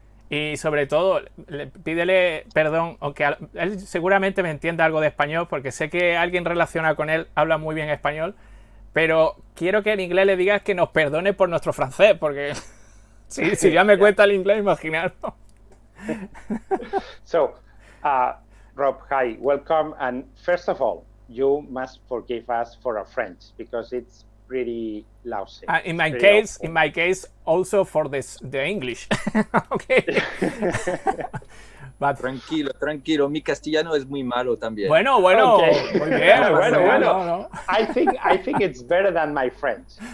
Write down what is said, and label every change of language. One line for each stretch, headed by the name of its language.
Spanish: Y sobre todo, pídele perdón, aunque él seguramente me entienda algo de español, porque sé que alguien relacionado con él habla muy bien español, pero quiero que en inglés le digas que nos perdone por nuestro francés, porque si ya me cuenta el inglés, imaginaros.
English: So, Rob, hi, welcome, and first of all, you must forgive us for our French, because it's pretty lousy. In my case, also for the English. Okay. But,
Spanish: tranquilo, mi castellano es muy malo también. Bueno,
English: okay.
Spanish: Muy bien. Bueno. No.
English: I think it's better than my French.